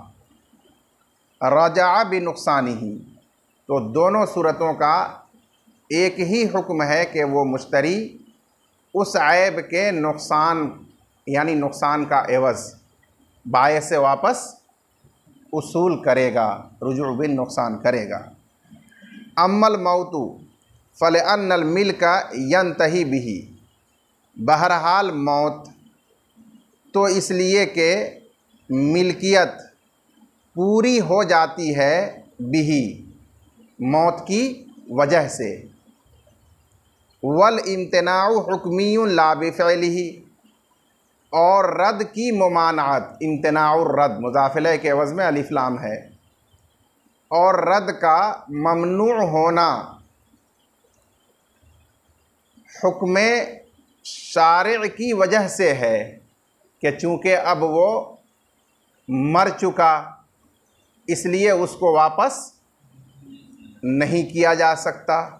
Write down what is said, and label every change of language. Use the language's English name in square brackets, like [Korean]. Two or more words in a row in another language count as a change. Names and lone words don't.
[Arabic] رجع بنقصانه, [Urdu] تو دونوں صورتوں کا ایک ہی حکم ہے کہ وہ مشتری اس عیب کے نقصان یعنی نقصان کا عوض بائع سے واپس وصول کرے گا، رجوع بن نقصان کرے گا. [Arabic] أما الموت فلأن الملك ينتهي به, [Urdu] بہرحال موت تو اس لیے کہ ملکیت پوری ہو جاتی ہے، بہی موت کی وجہ سے. [Arabic] والامتناع حكمي لا بفعله, [Urdu] اور رد کی ممانعت, [Arabic] امتناع الرد [Urdu] مضاف الیہ کے عوض میں الف لام ہے، اور رد کا ممنوع ہونا حکم شارع کی وجہ سے ہے کہ چونکہ اب وہ مر چکا اس لیے اس کو واپس نہیں کیا جا سکتا.